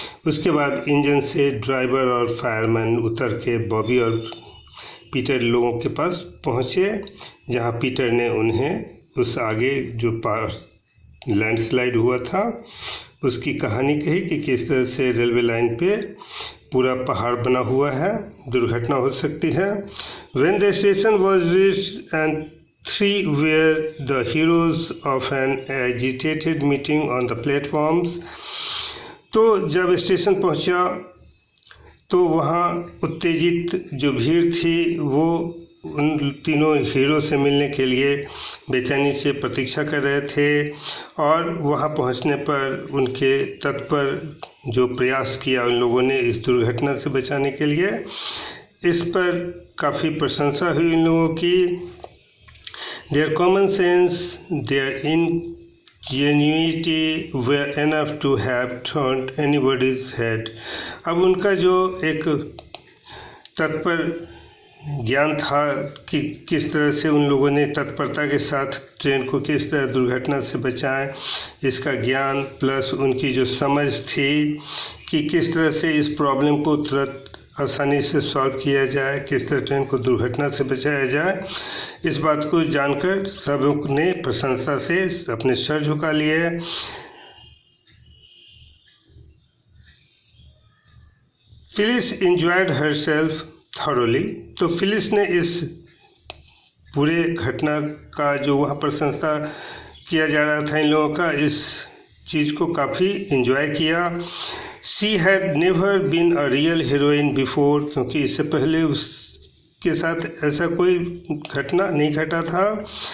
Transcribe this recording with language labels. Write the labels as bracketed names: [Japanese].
[Hindi] उसके बाद इंजन से ड्राइवर और फायरमैन उतर के बॉबी और पीटर लोगों के पास पहुँचे, जहाँ पीटर ने उन्हें उस आगे जो लैंडस्लाइड हुआ था उसकी कहानी कही कि किस तरह से रेलवे लाइन पे पूरा पहाड़ बना हुआ है, दुर्घटना हो सकती है। [English] When the station was reached and three were the heroes of an agitated meeting on the platforms. [Hindi] तो जब स्टेशन पहुंचा तो वहाँ उत्तेजित जो भीड़ थी वो उन तीनों हीरो से मिलने के लिए बेचैनी से प्रतीक्षा कर रहे थे और वहाँ पहुँचने पर उनके तत्पर जो प्रयास किया उन लोगों ने इस दुर्घटना से बचाने के लिए, इस पर काफ़ी प्रशंसा हुई इन लोगों की। [English] Their common sense, their ingenuity were enough to have turned anybody's head। [Hindi] अब उनका जो एक तत्पर ज्ञान था कि किस तरह से उन लोगों ने तत्परता के साथ ट्रेन को किस तरह दुर्घटना से बचाएं, इसका ज्ञान प्लस उनकी जो समझ थी कि किस तरह से इस प्रॉब्लम को तुरंत आसानी से सॉल्व किया जाए, किस तरह ट्रेन को दुर्घटना से बचाया जाए, इस बात को जानकर सब ने प्रशंसा से अपने सर झुका लिए। [English] Phyllis enjoyed herself thoroughly। [Hindi] तो फिलिस ने इस पूरे घटना का जो वहाँ प्रशंसा किया जा रहा था इन लोगों का, इस चीज़ को काफ़ी इंजॉय किया। [English] She had never been a real heroine before, [Hindi] क्योंकि इससे पहले उसके साथ ऐसा कोई घटना नहीं घटा था।